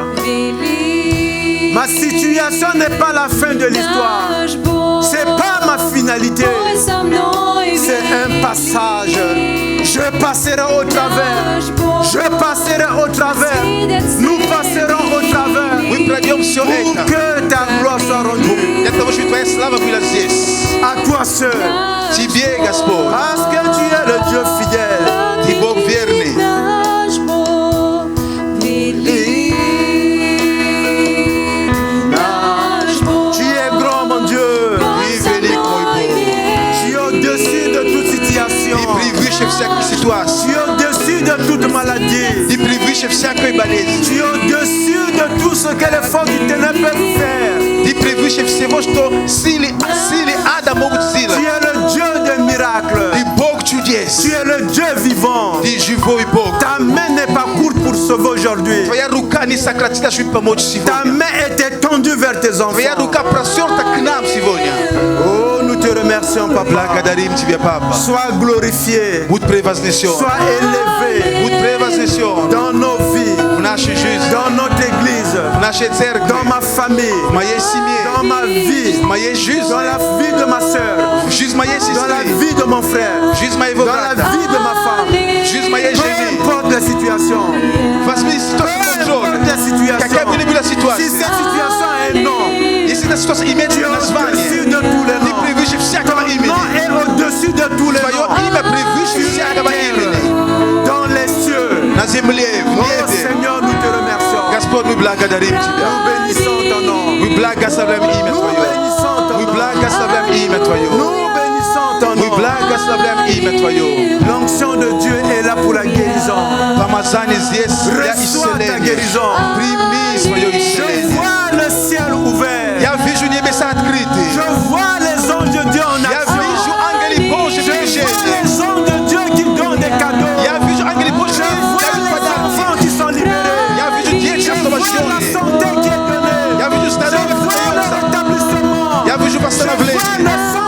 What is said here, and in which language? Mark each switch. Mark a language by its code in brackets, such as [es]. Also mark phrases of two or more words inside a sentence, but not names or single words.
[fr] Ma situation n'est pas la fin de l'histoire. C'est pas ma finalité. C'est un passage. Je passerai au travers. Je passerai au travers. Nous passerons au travers. [ru] Мы пройдем все [fr] Pour [ru] это. [fr] que ta gloire soit rendue. [ru] Для того, чтобы твоя слава была здесь. [fr] À toi seul. [ru] Тебе, Господь. [fr] Parce que tu es le Dieu fidèle. [ru] Ты Бог верный. [fr] Tu es grand, mon Dieu. [ru] Ты велик, мой Бог. [fr] Tu es au-dessus de toute situation. [ru] Ты превыше всякой [fr] Tu [ru] ситуации. [fr] es au-dessus de toute maladie. [ru] Ты превыше всякой болезни. [fr] Tu es au-dessus de tout ce que les forces du ténèbres peuvent faire. [ru] Ты превыше всего, что силы ада могут [fr] Tu [ru] сделать. [fr] es le Dieu des miracles. [ru] Ты Бог чудес. [fr] Tu es le Dieu vivant. [ru] Ты живой Бог. [fr] Ta main n'est pas courte pour sauver aujourd'hui. [ru] Твоя рука не сократилась, чтобы помочь [fr] Ta [ru] сегодня. [fr] main est étendue vers tes [ru] Твоя [fr] enfants. [ru] рука простерта к нам сегодня. [fr] Oh, nous te remercions, Papa. [ru] Благодарим Тебя, Папа. [fr] Sois glorifié. [ru] Будь превознесен. [fr] Sois élevé [ru] Будь превознесен [fr] dans nos vies, [ru] в нашей жизни, [fr] dans notre église, [ru] в нашей церкви, [fr] dans ma famille, [ru] в моей семье, [fr] dans ma vie, [ru] в моей жизни, [fr] dans la vie de ma soeur, [ru] в жизнь моей [fr] dans la [ru] сестры, [fr] vie de mon frère, [ru] в жизнь моего [fr] dans la [ru] брата, [fr] vie de ma femme. [ru] в жизнь моей [fr] Peu [ru] жены. [fr] importe la situation, [ru] Возьми ситуацию в [fr] peu [ru] контроль. [fr] importe la [ru] Какая бы ни [fr] situation, [ru] была [fr] si [ru] ситуация, [fr] cette situation est non, [ru] если эта ситуация имеет [fr] tu es au-dessus [ru] название, [fr] de tous les [ru] ты [fr] noms. [ru] превыше всякого [fr] Ton [ru] имени. [fr] nom est au-dessus de tous les [ru] Твое [fr] noms. [ru] имя превыше всякого имени. [fr] Dans les cieux. [ru] На земле, в [fr] Oh [ru] небе. [fr] Seigneur, nous te remercions. [ru] Господь, мы благодарим [fr] Nous [ru] Тебя. [fr] bénissons ton nom. [ru] Мы благословляем имя [fr] Nous [ru] Твое. [fr] bénissons ton [ru] Мы [fr] nom. [ru] благословляем имя Твое. [fr] Nous bénissons ton [ru] Мы [fr] nom. [ru] благословляем имя Твое. [fr] L'onction de Dieu est là pour la guérison. [ru] Помазание здесь для [fr] Reçois ta [ru] исцеления. [fr] guérison. [ru] Прими свое [fr] Je [ru] исцеление. [fr] vois le ciel ouvert. [ru] Я вижу небеса открыты. [fr] Je vois les anges de Dieu en [ru] Я [fr] action. [ru] вижу ангелы Божьи в [fr] Je vois [ru] движении. [fr] les anges de Dieu qui donnent des cadeaux. [ru] Я вижу ангелы Божьи, [fr] Je [ru] которые [fr] vois [ru] дают [fr] les [ru] подарки. [fr] enfants qui sont libérés. [ru] Я вижу дети [fr] Je vois la [ru] освобожденные. [fr] santé qui est donnée. [ru] Я вижу [fr] Je [ru] здоровье [fr] vois le [ru] дается. [fr] rétablissement. [ru] Я вижу [fr] Je vois [ru] восстановление. [fr] le